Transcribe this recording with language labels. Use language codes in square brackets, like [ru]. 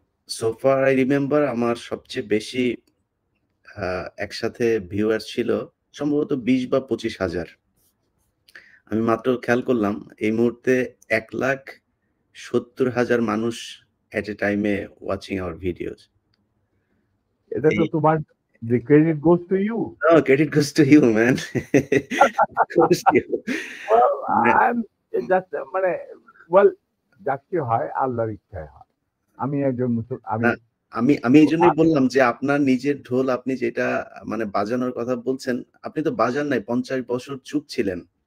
[en] so far I remember [bn] আমার সবচেয়ে বেশি একসাথে ভিউয়ার্স ছিল সম্ভবত ২০ বা ২৫,০০০। আমি মাত্র খেয়াল করলাম এই মুহূর্তে ১,৭০,০০০ মানুষ [en] At a টাইমে watching our videos. [bn] এটা তো এই তোমার, [en] the credit goes to you. No, credit goes to you, man. Goes to you. Well, [bn] মানে [en] I'm just [bn] মানে [en] well, [bn] যা কিছু হয় আল্লাহর ইচ্ছায় হয়। আমি একজন আমি না, আমি এইজন্যই বললাম যে আপনার নিজের ঢোল আপনি যেটা মানে বাজানোর কথা বলছেন, আপনি তো বাজান নাই, ৫০ বছর চুপ ছিলেন।